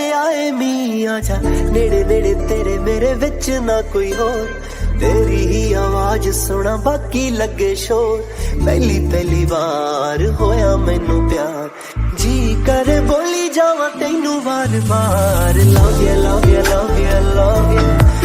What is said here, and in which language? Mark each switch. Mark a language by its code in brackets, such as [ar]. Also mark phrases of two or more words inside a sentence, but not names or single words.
[pa] ਆਏ ਮੀ ਆਜਾ ਨੇੜੇ ਨੇੜੇ ਤੇਰੇ ਮੇਰੇ ਵਿੱਚ ਨਾ ਕੋਈ ਹੋਰ ਤੇਰੀ ਹੀ ਆਵਾਜ਼ ਸੁਣਾ ਬਾਕੀ ਲੱਗੇ ਸ਼ੋਰ ਪਹਿਲੀ ਪਹਿਲੀ ਵਾਰ ਹੋਇਆ ਮੈਨੂੰ ਪਿਆਰ ਜੀ ਕਰੇ ਬੋਲੀ ਜਾਵਾਂ ਤੈਨੂੰ ਬਾਰ ਬਾਰ [en] love you love you love you love you